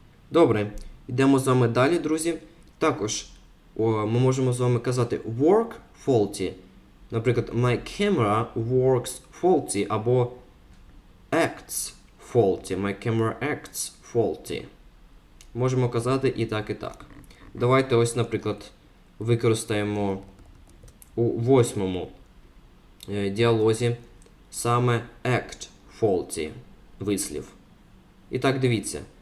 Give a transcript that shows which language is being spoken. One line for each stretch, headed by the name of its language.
Ukrainian: Добре, йдемо з вами далі, друзі. Також ми можемо з вами казати work faulty. Наприклад,
English: my camera works faulty або acts faulty. My camera acts faulty.
Ukrainian: Можемо казати і так, і так. Давайте ось, наприклад, використаємо у 8-му діалозі саме act faulty вислів. І так, дивіться.